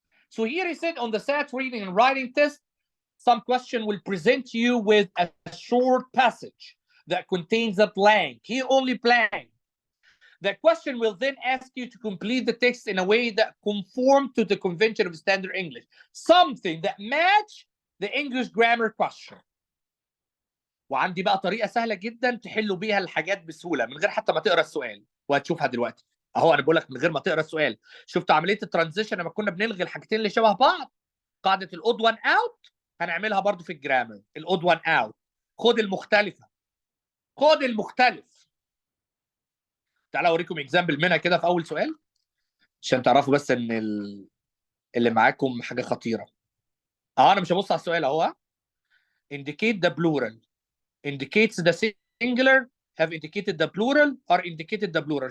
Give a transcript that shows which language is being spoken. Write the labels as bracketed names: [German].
[English] So here he said on the SAT reading and writing test, some question will present you with a short passage that contains a blank. Here only blank. The question will then ask you to complete the text in a way that conform to the convention of standard English. Something that match the English grammar question. [Arabic] وعندي بقى طريقة سهلة جدا تحلوا بيها الحاجات بسهولة من غير حتى ما تقرا السؤال، وهتشوفها دلوقتي. اهو انا بقول لك من غير ما تقرا السؤال. شفت عملية الترانزيشن لما كنا بنلغي الحاجتين اللي شبه بعض؟ قاعدة الاود وان اوت هنعملها برضو في الجرامر. الاود وان اوت. خد المختلفة. خد المختلف. تعالوا اوريكم اكزامبل منها كده في اول سؤال عشان تعرفوا بس ان اللي معاكم حاجه خطيره. انا مش هبص على السؤال اهو. [English] indicate the plural indicates the singular have indicated the plural or indicated the plural.